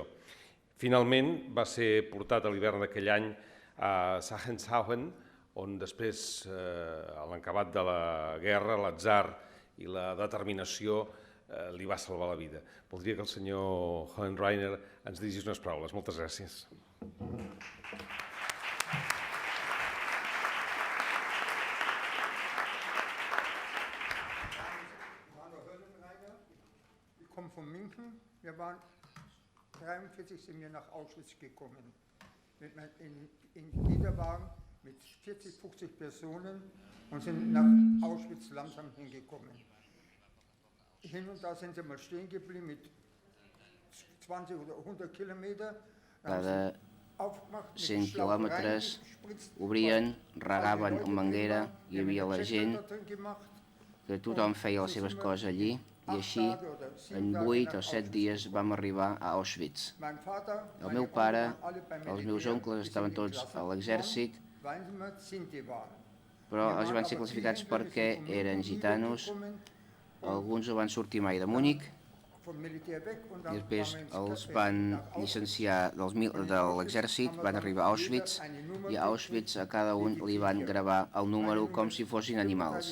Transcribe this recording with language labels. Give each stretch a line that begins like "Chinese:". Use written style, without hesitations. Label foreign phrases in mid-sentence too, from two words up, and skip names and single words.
Catalan: Finalment va ser portat a l'hivern d'aquell any a Sachsenhausen, on després, a l'encabat de la guerra, l'atzar i la determinació li va salvar la vida. Voldria que el senyor Hohenreiner ens dirigís unes paraules. Moltes gràcies.
German: Ich komme von München. Wir waren 1943 sind wir nach Auschwitz gekommen. In Kinderwagen mit 40, 50 Personen und sind nach Auschwitz langsam hingekommen. Hin und da sind sie mal stehen geblieben mit 20 oder 100 Kilometer.
Catalan: Cada 100 quilòmetres obrien, regaven amb manguera, hi havia la gent, que tothom feia les seves coses allí, i així, en 8 o 7 dies vam arribar a Auschwitz. El meu pare, els meus oncles estaven tots a l'exèrcit, però els van ser classificats perquè eren gitanos, alguns no van sortir mai de Múnich, i després els van llicenciar de l'exèrcit, van arribar a Auschwitz, i a Auschwitz a cada un li van gravar el número com si fossin animals.